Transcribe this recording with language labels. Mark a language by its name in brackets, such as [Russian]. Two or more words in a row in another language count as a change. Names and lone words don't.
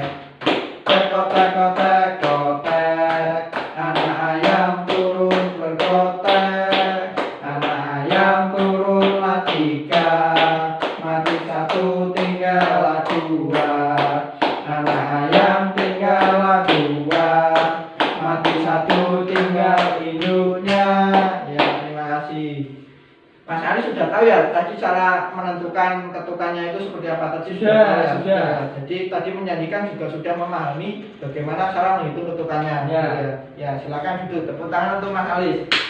[Indonesian] Tekotek-kotek, kotek, anak ayam turun berkotek. Anak ayam turunlah 3, mati 1 tinggallah 2. Anak ayam tinggallah 2, mati 1 tinggal induknya. Ya, terima kasih. Mas Ali sudah tahu ya tadi cara menentukan ketukannya itu seperti apa tadi Sudah, tahu ya? sudah. Jadi tadi menyanyikan juga sudah memahami bagaimana cara menghitung ketukannya. Ya. Ya, silakan duduk. Tepuk tangan untuk Mas Ali.